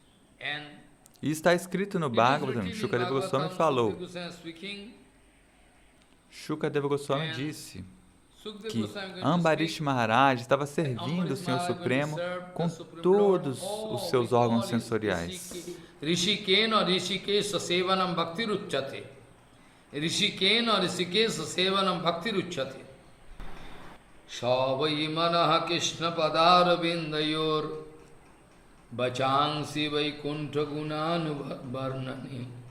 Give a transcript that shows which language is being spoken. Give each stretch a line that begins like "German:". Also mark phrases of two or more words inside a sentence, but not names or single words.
Portuguese: E está escrito no Bhagavatam, Shukadeva Goswami falou, Shukadeva Goswami disse que Ambarish Maharaj estava servindo o Senhor Supremo com todos os seus órgãos sensoriais.
Sanskrit: Rishikena Rishikesha Sevanam Bhaktiruchyate. Rishikena Rishikesha Sevanam Bhaktiruchyate. Savai Manaha Krishna Padara Vindayor Bachansi Vaikuntha Gunanu Varnani.